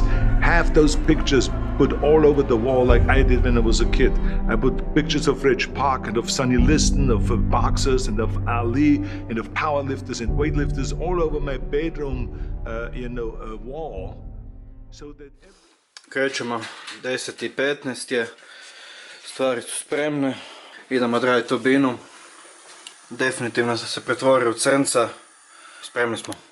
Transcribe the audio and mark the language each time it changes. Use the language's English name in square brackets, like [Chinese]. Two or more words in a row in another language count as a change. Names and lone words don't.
[English] Have those pictures put all over the wall like I did when I was a kid. I put pictures of Reg Park and of Sonny Liston, of boxers and of Ali and of powerlifters and weightlifters all over my bedroom, wall. So that [Croatian] Krećemo, 10:15 je, stvari su spremne, idemo odraditi turbinu. Definitivno sam se pretvorio u crnca, spremni smo.